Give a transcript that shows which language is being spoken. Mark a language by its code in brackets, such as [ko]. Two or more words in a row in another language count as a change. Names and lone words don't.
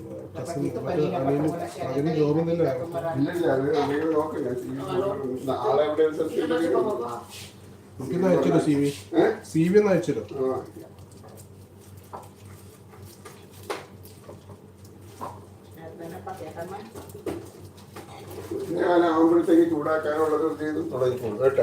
[tl] Dapat dito kanina pa wala siya. [ml] അതിന് ജോബൊന്നുമില്ല ഇല്ലില്ല, അത് എന്തെങ്കിലും നോക്ക്. ഞാൻ CV നാളെ എവിടെ ഒരു സ്ഥലത്ത് [tl] Sino sa [ml] ഇരിക്കുന്നു. [tl] pababa? [ml] നമുക്കിന്ന് അയച്ചില്ലോ സി വി ഒന്ന് അയച്ചില്ലോ ആ. ഞാൻ ആകുമ്പോഴത്തേക്ക് ചൂടാക്കാനുള്ളത് ചെയ്ത് തുടങ്ങിക്കോളൂ കേട്ടാ.